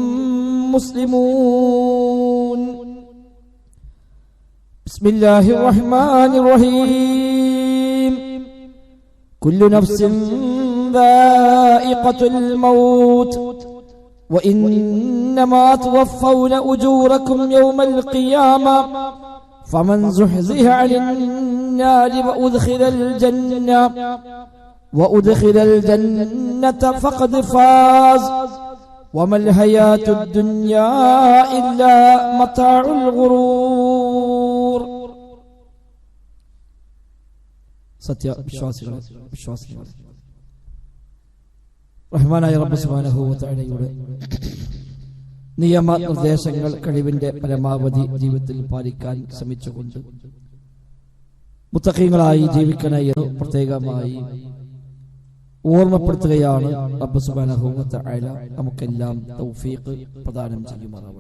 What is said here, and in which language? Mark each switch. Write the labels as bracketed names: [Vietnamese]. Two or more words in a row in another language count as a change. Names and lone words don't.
[Arabic] مسلمون بسم الله الرحمن الرحيم كل نفس ذائقة الموت وإنما توفون أجوركم يوم القيامة فمن زحزح عن النار وأدخل الجنة فقد فاز وما الحياة الدنيا إلا متاع الغرور [Malayalam] സത്യ വിശ്വാസികൾ റഹ്മാനായ റബ്ബ് സുബ്ഹാനഹു വ തആലയുടെ നിയമ നിർദ്ദേശങ്ങൾ കഴിവിന്റെ പരമാവധി ജീവിതത്തിൽ പാലിക്കാൻ ശ്രമിച്ചുകൊണ്ട് മുത്തഖീങ്ങളായി ജീവിക്കണമെന്ന് പ്രത്യേകമായി ഓർമ്മപ്പെടുത്തുകയാണ് റബ്ബ് [Arabic] سبحانه وتعالى [Malayalam] നമുക്കെല്ലാം തൗഫീഖ് പ്രദാനം ചെയ്യുമാറാവട്ടെ.